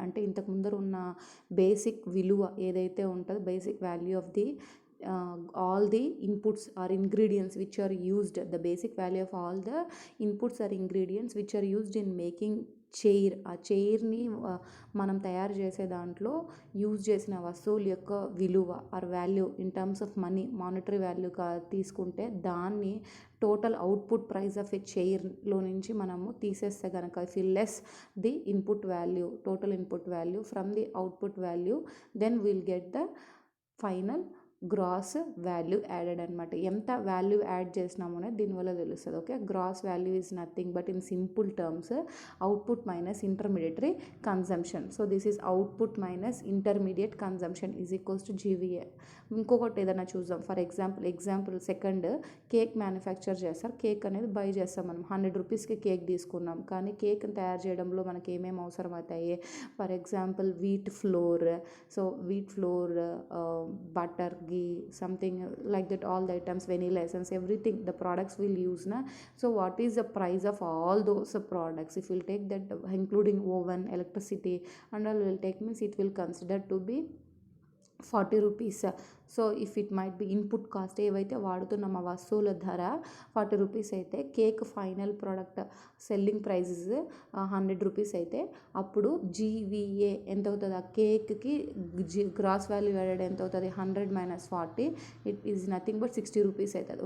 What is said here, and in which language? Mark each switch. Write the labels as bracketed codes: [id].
[te] అంటే ఇంతకు ముందర ఉన్న బేసిక్ విలువ ఏదైతే ఉంటుందో, [en] Basic value of the all the inputs or ingredients which are used, the basic value of all the inputs or ingredients which are used in making chair. [te] ఆ చైర్ని మనం తయారు చేసే దాంట్లో యూజ్ చేసిన వస్తువుల యొక్క విలువ [en] or value in terms of money, [te] monetary వాల్యూగా తీసుకుంటే దాన్ని [en] total output price of a చైర్లో [te] నుంచి మనము తీసేస్తే కనుక, [en] If you less the input value, total input value from the output value, then will get the final gross value added అనమాట. [te] ఎంత value add చేసినాము అనేది దీనివల్ల తెలుస్తుంది. [en] Okay, gross value is nothing but in simple terms output minus intermediatory consumption. So this is output minus intermediate consumption is equals to GVA. [te] ఇంకొకటి ఏదైనా చూద్దాం. [en] for example second, [te] cake manufacture చేస్తారు. Cake అనేది by చేస్తాం మనం. 100 రూపీస్కి cake తీసుకున్నాం, కానీ కేక్ని తయారు చేయడంలో మనకి ఏమేమి అవసరం అవుతాయి? [en] For example wheat flour, so wheat flour, butter, something like that, all the items, vanilla essence, everything the products we'll use na. So what is the price of all those products? If we'll take that including oven, electricity and all will take, means it will consider to be 40 rupees. So if it might be input cost, [te] ఏవైతే వాడుతున్నాం ఆ వస్తువుల ధర 40 rupees అయితే, cake final product selling prices 100 rupees అయితే, అప్పుడు GVA ఎంత అవుతుంది? ఆ కేక్కి గ్రాస్ వాల్యూ యాడెడ్ ఎంత అవుతుంది? 100 - 40, [en] it is nothing but [te] 60 rupees అవుతుంది.